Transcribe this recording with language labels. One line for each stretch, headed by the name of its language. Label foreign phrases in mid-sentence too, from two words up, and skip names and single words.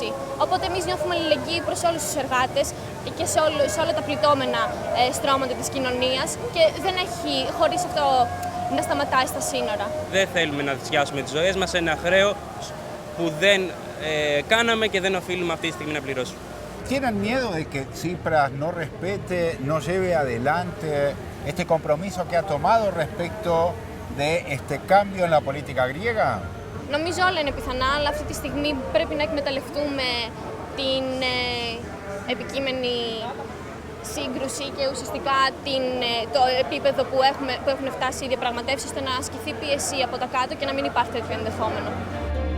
Greek: Οπότε εμείς νιώθουμε αλληλεγγύη προς όλους τους εργάτες και σε όλα τα πληττόμενα στρώματα της κοινωνίας και δεν έχει χωρίς αυτό να σταματάει στα σύνορα. Δεν θέλουμε να θυσιάσουμε τις ζωές μας σε ένα χρέο που δεν κάναμε και δεν οφείλουμε αυτή τη στιγμή να πληρώσουμε.
Spanish: ¿Tienen miedo de que Tsipras no respete, no lleve adelante este compromiso que ha tomado respecto de este cambio en la política griega?
Greek: Νομίζω όλα είναι πιθανά, αλλά αυτή τη στιγμή πρέπει να εκμεταλλευτούμε την επικείμενη σύγκρουση και ουσιαστικά το επίπεδο που έχουν φτάσει οι διαπραγματεύσεις, ώστε να ασκηθεί πίεση από τα κάτω και να μην υπάρχει τέτοιο ενδεχόμενο.